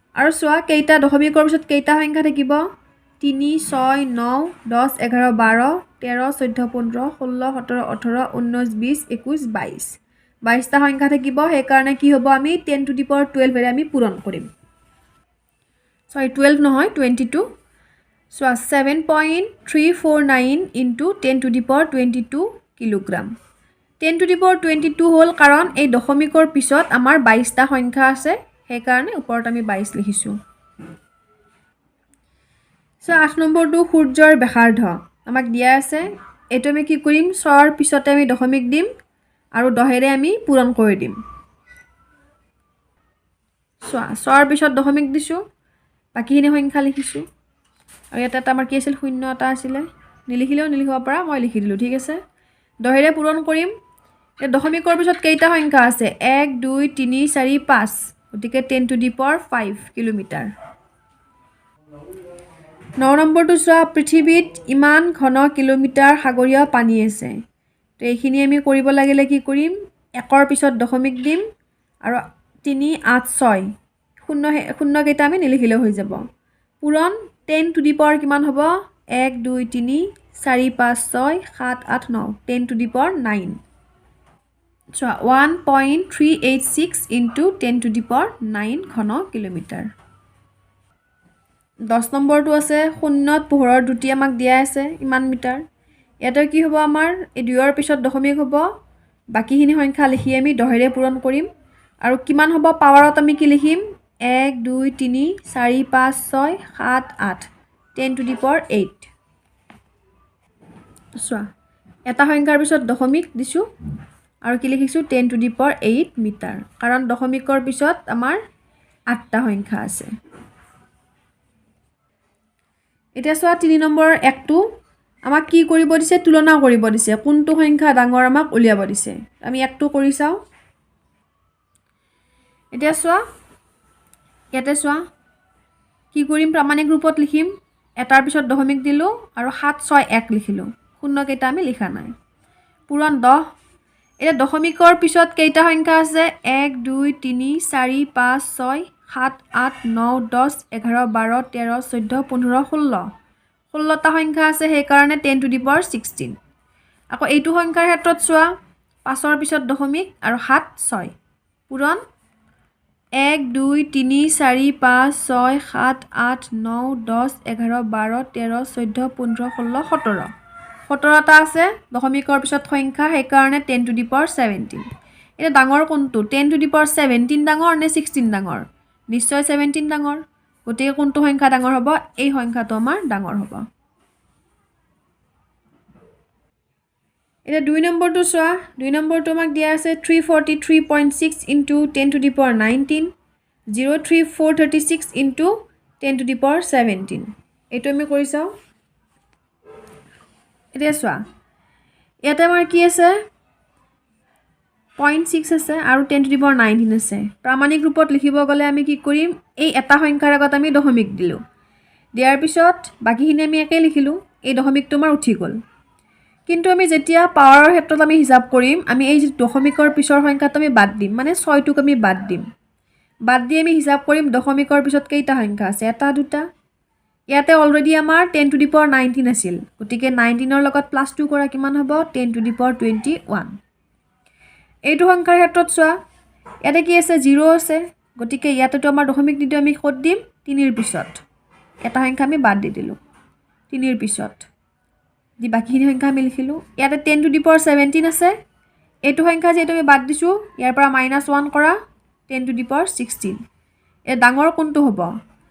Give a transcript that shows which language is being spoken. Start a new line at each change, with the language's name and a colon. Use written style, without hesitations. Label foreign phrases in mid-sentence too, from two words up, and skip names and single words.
Assamese: আৰু চোৱা কেইটা দশমিকৰ পিছত কেইটা সংখ্যা থাকিব 3 6 9 10 11 12 13 14 15 16 17 18 19 20 21 22 22টা সংখ্যা থাকিব সেইকাৰণে কি হ'ব আমি 10
English: to the power
Assamese: 12 এৰে আমি পূৰণ কৰিম সৰি 12 নহয় 22 চোৱা 7.349
English: into 10 to the power
Assamese: 22 কিলোগ্ৰাম 10
English: to the power
Assamese: 22 হ'ল কাৰণ এই দশমিকৰ পিছত আমাৰ 22টা সংখ্যা আছে সেইকাৰণে ওপৰত আমি 22 লিখিছোঁ সো 8 নম্বৰটো সূৰ্যৰ ব্যাসাৰ্ধ আমাক দিয়া আছে এটো আমি কি কৰিম 6 ৰ পিছতে আমি দশমিক দিম আৰু 10 এৰে আমি পূৰণ কৰি দিম চোৱা 6 ৰ পিছত দশমিক দিছো বাকিখিনি সংখ্যা লিখিছো আৰু এটা আমাৰ কি আছিল শূন্য এটা আছিল নিলিখিলেও নিলিখিব পাৰা মই লিখি দিলো ঠিক আছে 10 এৰে পূৰণ কৰিম এই দশমিকৰ পিছত কেইটা সংখ্যা আছে 1 2 3 4 5 গতিকে 10
English: to the power
Assamese: 5 কিলোমিটাৰ 9 নম্বৰটো চোৱা পৃথিৱীত ইমান ঘন কিলোমিটাৰ সাগৰীয় পানী আছে তো এইখিনি আমি কৰিব লাগিলে কি কৰিম 1 ৰ পিছত দশমিক দিম আৰু 3 8 6 শূন্য কেইটা আমি নিলিখিলেও হৈ যাব পূৰণ 10
English: to the power
Assamese: কিমান হ'ব 1 2 3 4 5 6 7 8 9 10
English: to the power
Assamese: 9 চোৱা 1.386
English: into 10 to the power
Assamese: 9 ঘন কিলোমিটাৰ 10 নম্বৰটো আছে শূন্যত পোহৰৰ দুটি আমাক দিয়া আছে ইমান মিটাৰ এটা কি হ'ব আমাৰ এই দুইৰ পিছত দশমিক হ'ব বাকিখিনি সংখ্যা লিখি আমি 10 এৰে পূৰণ কৰিম আৰু কিমান হ'ব পাৱাৰত আমি কি লিখিম 1 2 3 4 5 6 7 8 10
English: to the power
Assamese: 8 চোৱা এটা সংখ্যাৰ পিছত দশমিক দিছো আৰু কি লিখিছো 10
English: to the power
Assamese: 8 মিটাৰ কাৰণ দশমিকৰ পিছত আমাৰ 8টা সংখ্যা আছে এতিয়া চোৱা 3 নম্বৰ একটো আমাক কি কৰিব দিছে তুলনা কৰিব দিছে কোনটো সংখ্যা ডাঙৰ আমাক উলিয়াব দিছে আমি একটো কৰি চাও এতিয়া চোৱা ইয়াতে চোৱা কি কৰিম প্ৰামাণিক ৰূপত লিখিম এটাৰ পিছত দশমিক দিলো আৰু 7 6 1 লিখিলো শূন্য কেইটা আমি লিখা নাই পূৰণ 10 এটা দশমিকৰ পিছত কেইটা সংখ্যা আছে 1 2 3 4 5 6 7 8 9 10 11 12 13 14 15 16 16টা সংখ্যা আছে সেইকাৰণে 10
English: to the power
Assamese: 16 আকৌ এইটো সংখ্যাৰ ক্ষেত্ৰত চোৱা 5 ৰ পিছত দশমিক আৰু 7 6 পূৰণ 1 2 3 4 5 6 7 8 9 10 11 12 13 14 15 16 17 17টা আছে দশমিকৰ পিছত সংখ্যা সেইকাৰণে 10
English: to the power
Assamese: 17 এটা ডাঙৰ কোনটো 10
English: to the power
Assamese: 17 ডাঙৰ নে 16 ডাঙৰ নিশ্চয় 17 ডাঙৰ গতিকে কোনটো সংখ্যা ডাঙৰ হ'ব এই সংখ্যাটো আমাৰ ডাঙৰ হ'ব এটা 2 নম্বৰটো চোৱা 2 নম্বৰটো আমাক দিয়া আছে 343.6
English: into 10 to the power
Assamese: 19 03436
English: into 10 to the power
Assamese: 17 এইটো আমি কৰি চাও এতিয়া চোৱা ইয়াতে আমাৰ কি আছে 0.6 আছে আৰু 10
English: to the power
Assamese: 19 আছে প্ৰামাণিক ৰূপত লিখিব গলে আমি কি কৰিম এই এটা সংখ্যাৰ আগত আমি দশমিক দিলো দিয়াৰ পিছত বাকিখিনি আমি একে লিখিলো এই দশমিকটো আমাৰ উঠি গল কিন্তু আমি যেতিয়া পাৱাৰৰ ক্ষেত্ৰত আমি হিসাব কৰিম আমি এই দশমিকৰ পিছৰ সংখ্যাটো আমি বাদ দিম মানে 6 টোক আমি বাদ দিম বাদ দি আমি হিসাব কৰিম দশমিকৰ পিছত কেইটা সংখ্যা আছে এটা দুটা ইয়াতে অলৰেডি আমাৰ 10
English: to the power
Assamese: 19 আছিল গতিকে 19 ৰ লগত +2 কৰা কিমান হ'ব 10
English: to the power
Assamese: 21 এইটো সংখ্যাৰ ক্ষেত্ৰত চোৱা ইয়াতে কি আছে 0 আছে গতিকে ইয়াতেটো আমাৰ দশমিক দিটো আমি ক'ত দিম 3 ৰ পিছত এটা সংখ্যা আমি বাদ দি দিলো 3 ৰ পিছত দি বাকিখিনি সংখ্যা আমি লিখিলো ইয়াতে 10
English: to the power
Assamese: 17 আছে এইটো সংখ্যা যেটো আমি বাদ দিছো ইয়াৰ পৰা -1 কৰা 10
English: to the power
Assamese: 16 এ ডাঙৰ কোনটো হ'ব